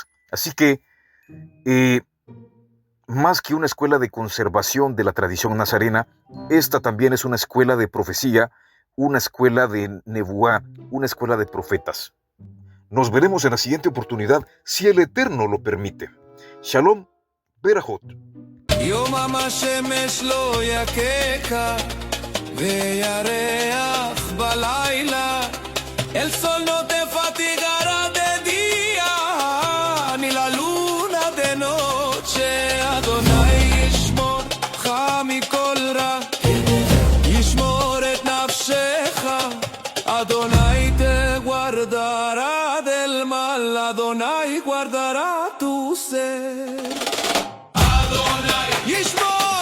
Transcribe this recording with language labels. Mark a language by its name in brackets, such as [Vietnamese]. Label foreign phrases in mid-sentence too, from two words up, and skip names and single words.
[Spanish] Así que, más que una escuela de conservación de la tradición nazarena, esta también es una escuela de profecía, una escuela de Nebuá, una escuela de profetas. Nos veremos en la siguiente oportunidad, si el Eterno lo permite. [Hebrew] שלום, ברכות. יום השמש לא יככה וירח בלילה [Spanish] El sol no te fatigará de día ni la luna de noche Adonai [Hebrew] ישמורך מכל רע ישמור את נפשך [Spanish] Adonai te guardará del mal Adonai guardará tu ser [Hebrew] Adonai ישמור